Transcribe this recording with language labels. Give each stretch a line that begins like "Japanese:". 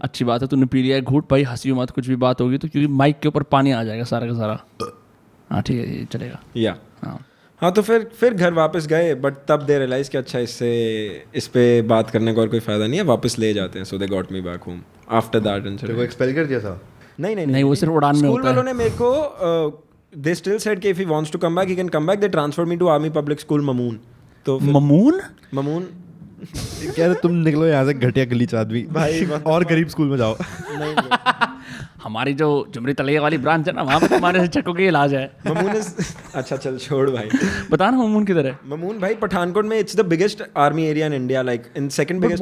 Hindi: अच्छी बात है, तूने पी लिया है घूट भाई, हंसी मत, कुछ भी बात होगी तो, क्योंकि माइक के ऊपर पानी आ जाएगा सारा का सारा। हाँ ठीक है, ये चलेगा। या हाँ हाँ, तो फिर घर वापस गए, बट तब दे रियलाइज कि अच्छा इस पे बात करने का और कोई फायदा नहीं है, वापस ले जाते हैं।
English: So they got me back home after that incident.
Hindi: वो एक्सपेल कर दिया था? नहीं, वो सिर्फ उड़ान में स्कूल होता है। वालों ने मेरे को
English: they still said
Hindi: कि
English: if he wants to come back
Hindi: he can come back।
English: they transferred me to army public school Mamun.
Hindi: तो ममून कह रहे तुम निकलो यहाँ से, घटिया गलीच आदमी भाई, और गरीब स्कूल में जाओ। नहीं हमारी जो जुमरी तलैया वाली ब्रांच है ना, वहाँ पे तुम्हारे चक्कों की इलाज है। ममून अच्छा चल छोड़ भाई। बता ना ममून किधर है? ममून भाई पठानकोट में,
English: It's the biggest army area in India, like in second biggest.